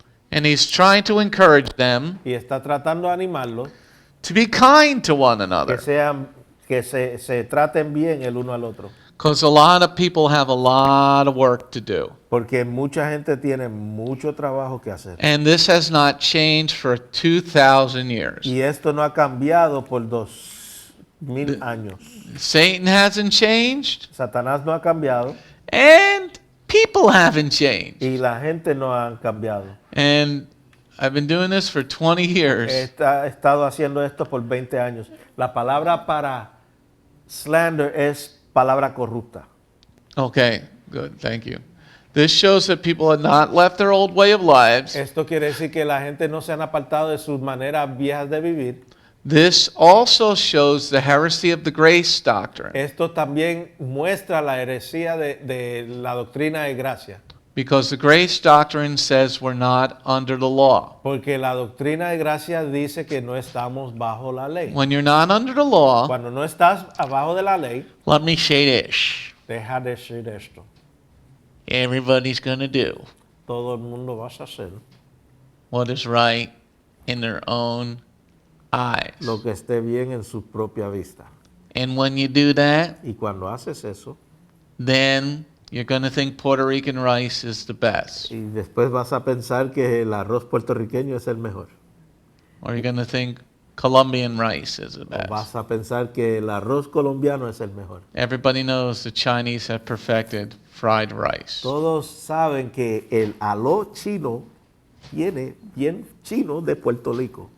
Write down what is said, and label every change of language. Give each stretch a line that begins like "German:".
English: And he's trying to encourage them
Spanish: Y está tratando de animarlos
English: to be kind to one another.
Spanish: que se traten bien el uno al otro.
English: Because a lot of people have a lot of work to do.
Spanish: Porque mucha gente tiene mucho trabajo que hacer.
English: And this has not changed for 2,000 years.
Spanish: Y esto no ha cambiado por 2000 años.
English: Satan hasn't changed,
Spanish: Satanás no ha cambiado
English: and people haven't changed.
Spanish: y la gente no ha cambiado.
English: And I've been doing this for 20 years.
Spanish: He estado haciendo esto por 20 años. La palabra para slander es palabra corrupta.
English: Okay, good, thank you. This shows that people have not left their old way of lives.
Spanish: Esto quiere decir que la gente no se han apartado de sus maneras viejas de vivir.
English: This also shows the heresy of the grace doctrine.
Spanish: Esto también muestra la heresía de la doctrina de gracia.
English: Because the grace doctrine says we're not under the law.
Spanish: Porque la doctrina de gracia dice que no estamos bajo la ley.
English: When you're not under the law,
Spanish: Cuando no estás abajo de la ley,
English: let me say this.
Spanish: deja de decir esto.
English: Everybody's going to do
Spanish: Todo el mundo va a hacer
English: what is right in their own eyes.
Spanish: lo que esté bien en su propia vista.
English: And when you do that,
Spanish: Y cuando haces eso,
English: then you're going to think Puerto Rican rice is the best.
Spanish: y después vas a pensar que el arroz puertorriqueño es el mejor.
English: Or you're going to think Colombian rice is the
Spanish: O
English: best.
Spanish: vas a pensar que el arroz colombiano es el mejor.
English: Everybody knows the Chinese have perfected fried rice.
Spanish: Todos saben que el aló chino viene bien chino de Puerto Rico.